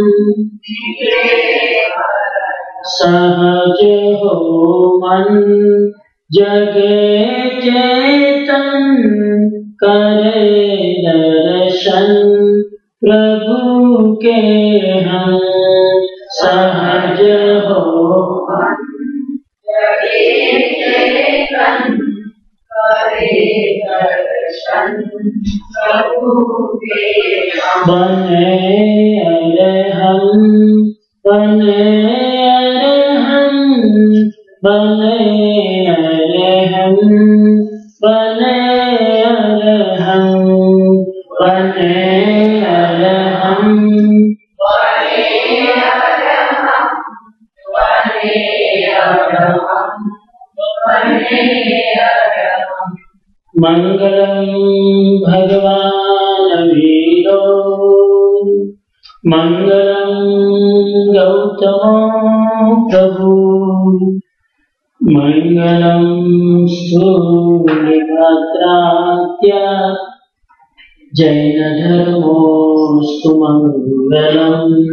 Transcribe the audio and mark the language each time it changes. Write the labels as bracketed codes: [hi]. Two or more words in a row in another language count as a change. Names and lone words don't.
[hi] सहज हो मन जगे चेतन करे दर्शन प्रभु के हम. सहज हो जगे चेतन करे दर्शन प्रभु के हम. बने अरहं बने अरहं बने अरहं बने अरहं बने अरहं बने अरहं बने अरहं. [sa] मंगलम भगवान वीरो मंगलम गौतमो प्रभु मंगलम सूर्यभद्रात्य जैन धर्मोस्तु मंगलम.